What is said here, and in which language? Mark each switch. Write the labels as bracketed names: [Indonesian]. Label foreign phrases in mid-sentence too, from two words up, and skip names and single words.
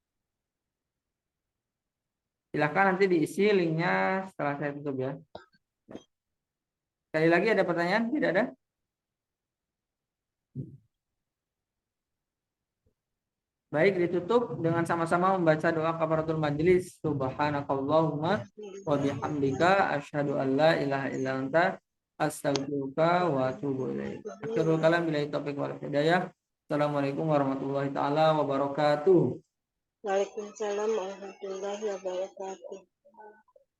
[Indonesian] Silahkan nanti diisi linknya setelah saya tutup ya. Sekali lagi ada pertanyaan? Tidak ada? Baik, ditutup dengan sama-sama membaca doa [Arabic] كفارة المجلس. سبحانك اللهم وبحمدك أشهد أن لا إله إلا أنت أستغفرك وأتوب إليك. آخر الكلام بالله التوفيق والهداية. السلام عليكم ورحمة الله تعالى وبركاته. وعليكم السلام ورحمة الله وبركاته.